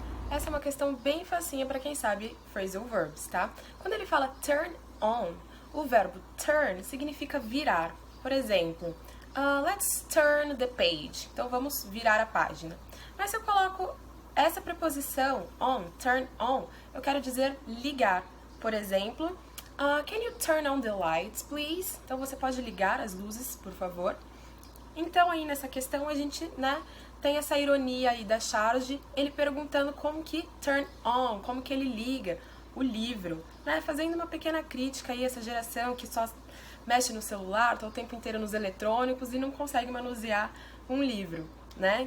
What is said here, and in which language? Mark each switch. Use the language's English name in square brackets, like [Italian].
[Portuguese] Essa é uma questão bem facinha para quem sabe phrasal verbs, tá? Quando ele fala turn on, o verbo turn significa virar. Por exemplo, [English] let's turn the page. [Portuguese] Então vamos virar a página. Mas se eu coloco essa preposição on, turn on, eu quero dizer ligar. Por exemplo, [English] can you turn on the lights, please? [Portuguese] Então você pode ligar as luzes, por favor. Então aí nessa questão a gente, né, tem essa ironia aí da charge, ele perguntando como que turn on, como que ele liga o livro, né, fazendo uma pequena crítica aí a essa geração que só mexe no celular, tá o tempo inteiro nos eletrônicos e não consegue manusear um livro, né?